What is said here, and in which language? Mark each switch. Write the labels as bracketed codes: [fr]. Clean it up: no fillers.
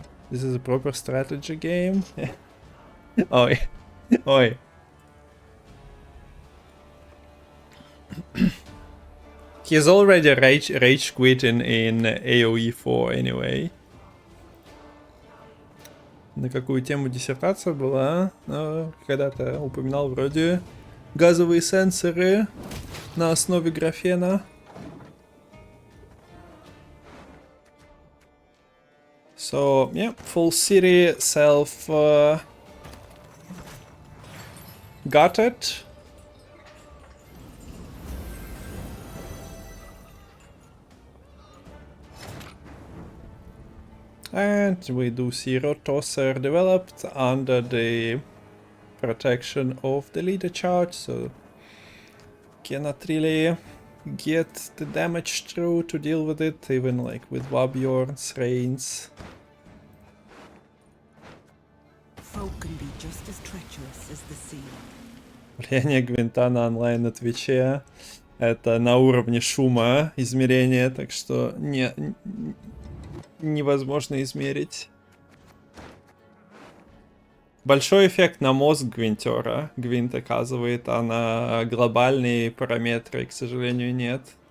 [en] This is a proper strategy game. Oi. Oi. He's already rage quitting in AoE 4 anyway. [ru] На какую тему диссертация была? Когда-то упоминал вроде газовые сенсоры на основе графена. [en] So, yeah, full city, self got it. And we do see Rod Tosser developed under the protection of the leader charge, so cannot really get the damage through to deal with it, even like with Wabjorn's Reigns. Folk can be just as treacherous as the sea. [ru] Влияние Гвинта на онлайн на Твиче это на уровне шума измерения, так что невозможно измерить. Большой эффект на мозг Гвинтера. Гвинт оказывает, а на глобальные параметры, к сожалению, нет.